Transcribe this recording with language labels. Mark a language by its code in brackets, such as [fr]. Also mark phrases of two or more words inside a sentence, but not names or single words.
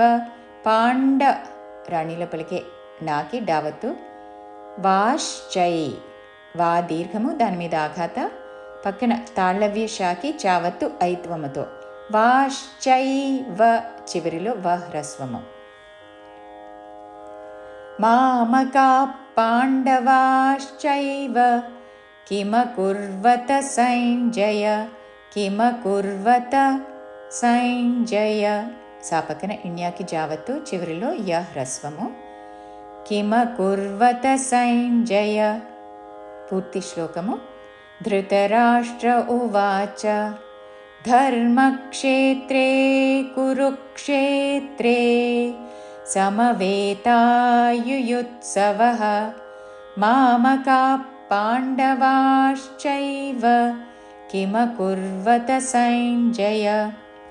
[te] పాండ రాణిలో పలికే నాకి డావత్తు. వాశ్చై వా దీర్ఘము దాని మీద ఆఘాత పక్కన తాళవ్య షాకి చావత్తు ఐత్వముతో వాశ్చైవ చివరిలో వ హ్రస్వము. [sa] मामकाः पाण्डवाश्चैव किमकुर्वत सञ्जय. किमकुर्वत सञ्जय [te] సా పక్కన ఇణ్యాకి జావత్తు చివరిలో య హ్రస్వము. [sa] किमकुर्वत सञ्जय. [te] పూర్తి శ్లోకము. [sa] धृतराष्ट्र उवाच धर्मक्षेत्रे कुरुक्षेत्रे समवेतायुयुत्सवः मामकाः पाण्डवाश्चैव किमकुर्वत सञ्जय.